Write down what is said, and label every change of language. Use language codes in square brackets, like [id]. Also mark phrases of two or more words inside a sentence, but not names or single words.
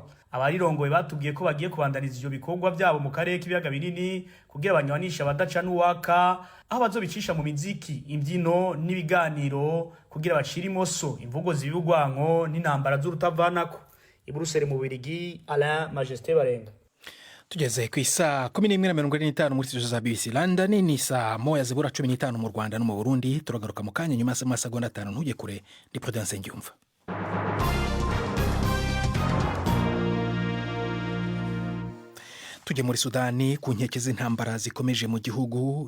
[rn] Abarirongoye batubwiye ko bagiye kubandaniza ivyo bikorwa byabo mu karere k'ibiyaga binini kugira abanywanisha badaca n'uwaka, aho bazobicisha mu miziki, imbyino n'ibiganiro kugira bacira imoso imvugo zibugwanko n'intambara z'urutavanako. I Bruxelles mu Bubiligi, Alain Majesté Barenga. Tugeze ku isa 11:45 muri studio za BBC London, ni saa 1:15 mu Rwanda no mu Burundi. Turagaruka mu kanya nyuma y'amasegonda 5 ntujye kure. Ni Prudence Ngiyumva. Tujye muri Sudani ku nkeke z'intambara zikomeje mu gihugu.